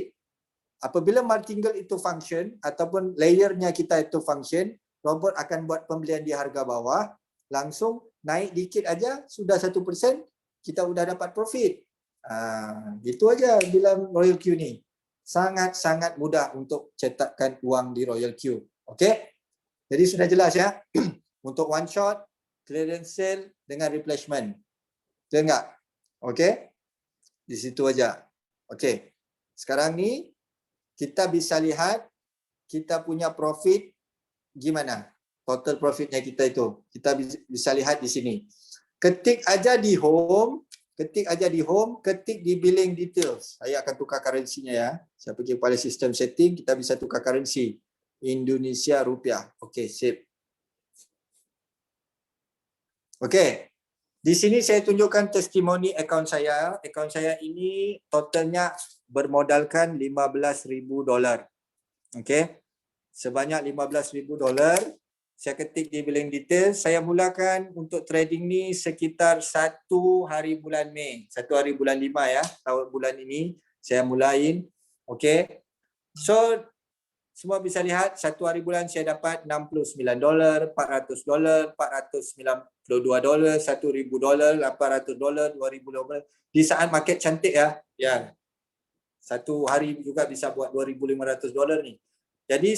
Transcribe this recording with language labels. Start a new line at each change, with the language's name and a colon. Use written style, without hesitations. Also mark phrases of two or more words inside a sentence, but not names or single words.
Indonesian: Apabila martingale itu function ataupun layernya kita itu function, robot akan buat pembelian di harga bawah, langsung naik dikit aja sudah 1%, kita udah dapat profit. Gitu aja dalam Royal Q ni. Sangat-sangat mudah untuk cetakkan uang di Royal Q. Okey? Jadi sudah jelas ya. Untuk
English: one shot, clearance sale
Indonesian: dengan replacement. Betul enggak? Okey? Di situ aja. Okey. Sekarang ni kita bisa lihat kita punya profit gimana? Total profitnya kita itu. Kita bisa lihat di sini. Ketik aja di home, ketik di
English: billing details.
Indonesian: Saya akan tukar currency-nya ya. Saya pergi kepada sistem setting, kita bisa tukar currency. Indonesia rupiah. Okey, sip. Okey. Di sini saya tunjukkan testimoni akaun saya. Akaun saya ini totalnya bermodalkan $15,000. Okey. Sebanyak $15,000. Saya ketik di
English: billing detail.
Indonesian: Saya mulakan untuk trading ni sekitar 1 hari bulan Mei. 1 hari bulan 5 ya. Tahun bulan ini saya mulain. Okey. So semua bisa lihat 1 hari bulan saya dapat $69, $400, $492, $1,000, $800, $2,000. Di saat market cantik ya. Ya. 1 hari juga bisa buat $2,500 ni.